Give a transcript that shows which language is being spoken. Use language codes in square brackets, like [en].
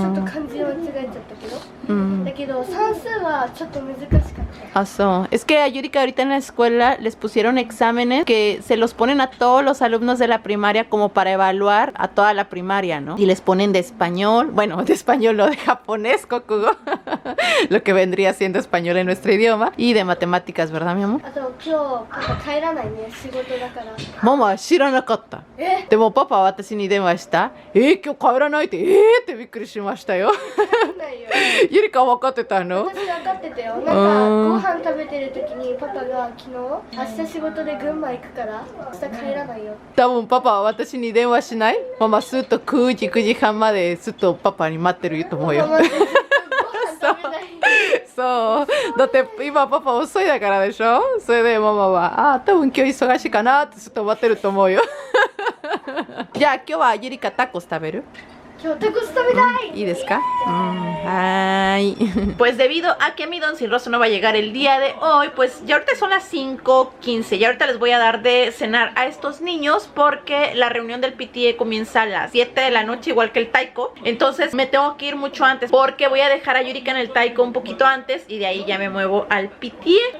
[ja] ちょっと漢字を間違えちゃったけど、 Mm. だけど算数はちょっと難しかった Ah, so. [es] Es que a Yurika ahorita en la escuela les pusieron exámenes que se los ponen a todos los alumnos de la primaria como para evaluar a toda la primaria, ¿no? Y les ponen de español, bueno, de español no, de japonés, Kokugo, lo que vendría siendo español en nuestro idioma, y de matemáticas, ¿verdad, mi amor? [ja] あと今日パパ帰らないね仕事だから Mamá, 知らなかった。えでもパパは私に電話した今日帰らないってってびっくりしましたよ。ないよゆりか分かってたの？私分かってたよなんかご飯食べてる時にパパが昨日明日仕事で群馬行くから明日帰らないよ多分パパは私に電話しない？ママすっと9時9時半までずっとパパに待ってると思うよ。ママってずっとご飯食べないそうだって今パパ遅いだからでしょ。それでママは多分今日忙しいかなってずっと待ってると思うよ。じゃあ今日はゆりかタコス食べる？今日タコス食べたい ¿Y desca? Ay. [es] Pues debido a que mi don Silroso no va a llegar el día de hoy, pues ya ahorita son las 5:15. Ya ahorita les voy a dar de cenar a estos niños porque la reunión del PTA comienza a las 7 de la noche, igual que el taiko. Entonces me tengo que ir mucho antes porque voy a dejar a Yurika en el taiko un poquito antes y de ahí ya me muevo al PTA.